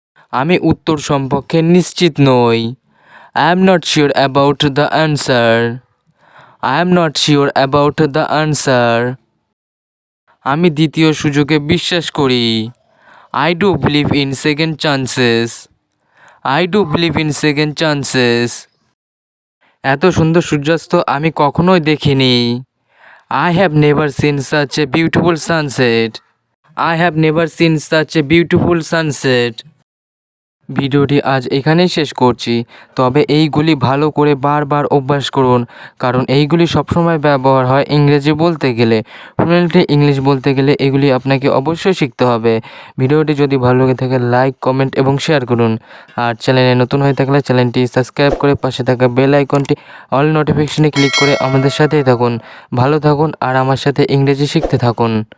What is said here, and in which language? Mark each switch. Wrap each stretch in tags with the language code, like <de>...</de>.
<bn>আমি উত্তর সম্পর্কে নিশ্চিত নই।</bn> <en>I am not sure about the answer. I am not sure about the answer.</en> <bn>আমি দ্বিতীয় সুযোগে বিশ্বাস করি।</bn> <en>I do believe in second chances. I do believe in second chances.</en> <bn>এত সুন্দর সূর্যাস্ত আমি কখনোই দেখিনি।</bn> <en>I have never seen such a beautiful sunset. I have never seen such a beautiful sunset.</en> <bn>ভিডিওটি আজ এখানেই শেষ করছি। তবে এইগুলি ভালো করে বারবার অভ্যাস করুন, কারণ এইগুলি সবসময় ব্যবহার হয় ইংরেজি বলতে গেলে। ফ্লুয়েন্টলি ইংলিশ বলতে গেলে এগুলি আপনাকে অবশ্যই শিখতে হবে। ভিডিওটি যদি ভালো লেগে থাকে লাইক, কমেন্ট এবং শেয়ার করুন। আর চ্যানেলে নতুন হয়ে থাকলে চ্যানেলটি সাবস্ক্রাইব করে পাশে থাকা বেল আইকনটি অল নোটিফিকেশনে ক্লিক করে আমাদের সাথেই থাকুন। ভালো থাকুন আর আমার সাথে ইংরেজি শিখতে থাকুন।</bn>